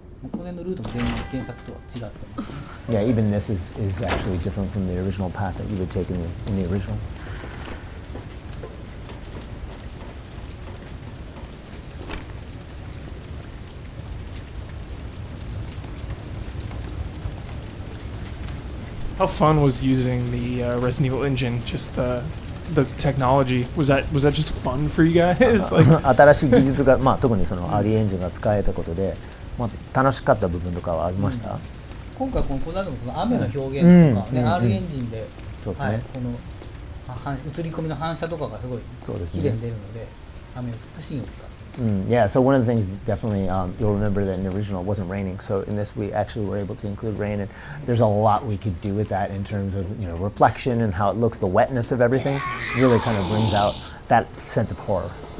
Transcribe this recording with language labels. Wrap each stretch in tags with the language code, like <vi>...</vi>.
<ja>この辺のルートも原作とは違ってます。</ja> <en>Yeah, even this is actually different from the original path that you would take in the original. How fun was using the Resident Evil engine? Just the technology. Was that just fun for you guys? Like,</en> <ja>新しい技術が、特にそのアリエンジンが使えたことで、楽しかった部分とかはありました？今回この小田の雨の表現とかね、R エンジンで、そうですね。この映り込みの反射とかがすごい綺麗に出るので、雨のシーンを使って。</ja> <en>Yeah, so one of the things definitely you'll remember that in the original it wasn't raining. So in this we actually were able to include rain, and there's a lot we could do with that in terms of reflection and how it looks, the wetness of everything really kind of brings out that sense of horror.</en>